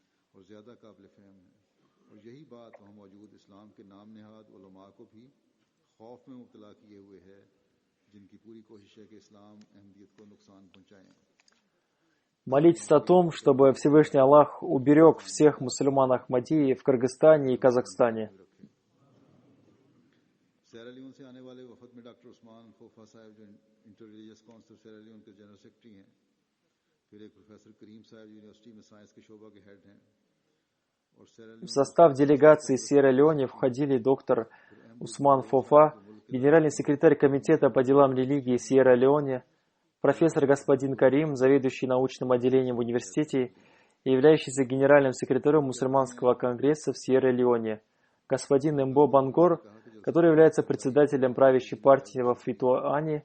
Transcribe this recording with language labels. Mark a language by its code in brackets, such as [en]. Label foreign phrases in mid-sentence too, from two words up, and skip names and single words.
[ur] اور زیادہ قابل فہم ہے اور یہی بات وہاں موجود اسلام کے نام نہاد علماء کو بھی خوف میں مبتلا کیے ہوئے ہے جن کی پوری کوشش ہے کہ اسلام احمدیت کو نقصان پہنچائیں. [ru] Молитесь о том, чтобы Всевышний Аллах уберег всех мусульман Ахмадии в Кыргызстане и Казахстане. [ur] سیرالیون سے آنے والے وفد میں ڈاکٹر عثمان فوفا صاحب جو انٹر ریلیجیس کونسل سیرالیون کے [en] general secretary [ur] ہیں، پھر ایک پروفیسر کریم صاحب یونیورسٹی میں سائنس کے شعبہ کے ہیڈ ہیں. [ru] В состав делегации Сьерра-Леоне входили доктор Усман Фофа, генеральный секретарь Комитета по делам религии Сьерра-Леоне, профессор господин Карим, заведующий научным отделением в университете и являющийся генеральным секретарем мусульманского конгресса в Сьерра-Леоне, господин Эмбо Бангор, который является председателем правящей партии во Фитуане.